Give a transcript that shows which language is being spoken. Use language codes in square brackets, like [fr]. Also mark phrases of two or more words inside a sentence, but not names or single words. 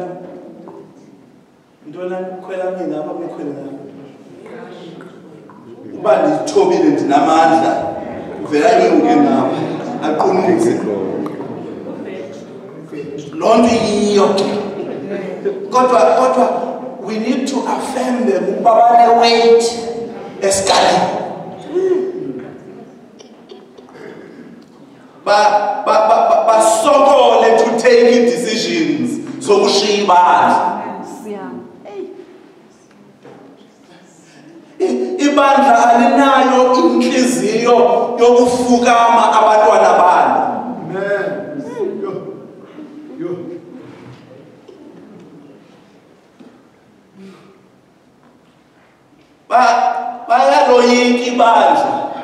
[xh] Yintoni laa nto? Khwela mina apha bekhwele ngapha. Uba ndithobile ndinamandla uvela inyuke ngapha aqunise. Loo nto iyiyo ke. Kodwa [en] we need to affirm them [xh] ukuba bane-weight esikalini. Basokole [en] to take decisions [xh] zokushiya ibandla. Ibandla alinayo inhliziyo yokufukama abantwana balo. Bayaloyika ibandla.